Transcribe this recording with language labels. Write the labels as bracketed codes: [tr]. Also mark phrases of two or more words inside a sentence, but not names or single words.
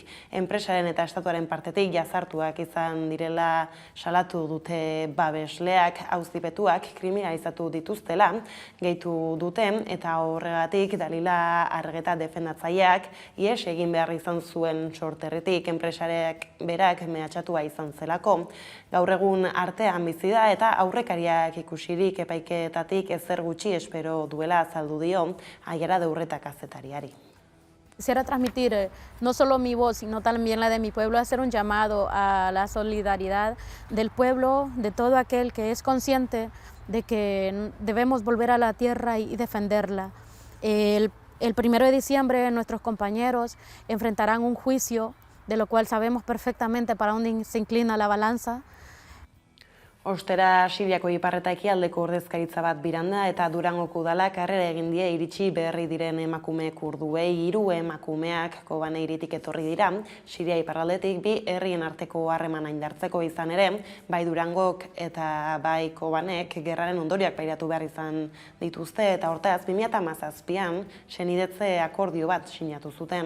[eu] Enpresaren eta estatuaren partetik jazartuak izan direla salatu dute babesleak, auzipetuak kriminalizatu dituztela gehitu dute eta horregatik Dalila Argeta defendatzaileak ihes egin behar izan zuen sorterritik enpresarek berak mehatxatua izan zelako. Gaur egun artean bizi da eta aurrekariak ikusirik epaiketatik ezer gutxi espero duela azaldu dio Aiara Deurreta kazetariari. [es] Quisiera transmitir no solo mi voz, sino también la de mi pueblo, hacer un llamado a la solidaridad del pueblo, de todo aquel que es consciente de que debemos volver a la tierra y defenderla. El 1 de diciembre nuestros compañeros enfrentarán un juicio, de lo cual sabemos perfectamente para dónde se inclina la balanza. [eu] Ostera Siriako iparreta ekialdeko ordezkaritza bat biranda eta Durangoko udalak harrera egin die iritsi berri diren emakume kurduei. 3 emakumeak Kobane hiritik etorri dira, Siria iparraldetik 2 herrien arteko harremana indartzeko izan ere, bai Durangok eta bai Kobanek gerraren ondorioak pairatu behar izan dituzte eta hortaz 2017an senidetze akordio bat sinatu zuten.